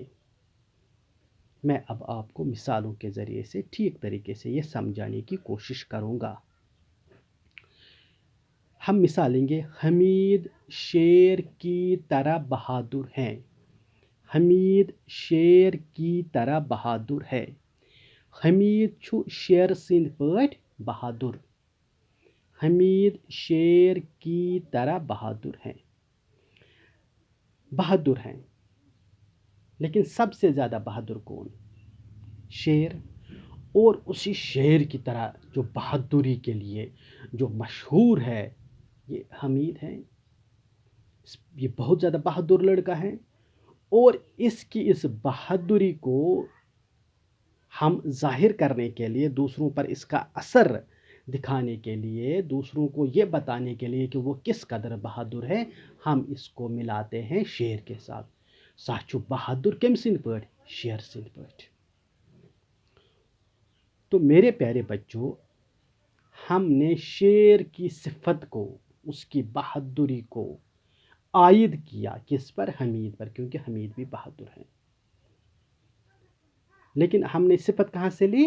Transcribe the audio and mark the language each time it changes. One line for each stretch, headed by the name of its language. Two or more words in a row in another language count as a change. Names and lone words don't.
Urdu: میں اب آپ کو مثالوں کے ذریعے سے ٹھیک طریقے سے یہ سمجھانے کی کوشش کروں گا۔ ہم مثال لیں گے: حمید شیر کی طرح بہادر ہے۔ حمید شیر کی طرح بہادر ہے۔
Kashmiri: حمید چھُ شیر سٕنٛدۍ پٲٹھۍ بہادر۔
Urdu: حمید شیر کی طرح بہادر ہے۔ بہادر ہیں، لیکن سب سے زیادہ بہادر کون؟ شیر۔ اور اسی شیر کی طرح جو بہادری کے لیے جو مشہور ہے، یہ حمید ہے۔ یہ بہت زیادہ بہادر لڑکا ہے، اور اس کی اس بہادری کو ہم ظاہر کرنے کے لیے، دوسروں پر اس کا اثر دکھانے کے لیے، دوسروں کو یہ بتانے کے لیے کہ وہ کس قدر بہادر ہے، ہم اس کو ملاتے ہیں شیر کے ساتھ۔
Kashmiri: سُہ چھُ بہادر کٔمۍ سٕنٛدۍ پٲٹھۍ؟ شیر سٕنٛدۍ پٲٹھۍ۔
Urdu: تو میرے پیارے بچوں، ہم نے شیر کی صفت کو، اس کی بہادری کو عائد کیا کس پر؟ حمید پر، کیونکہ حمید بھی بہادر ہے۔ لیکن ہم نے صفت کہاں سے لی؟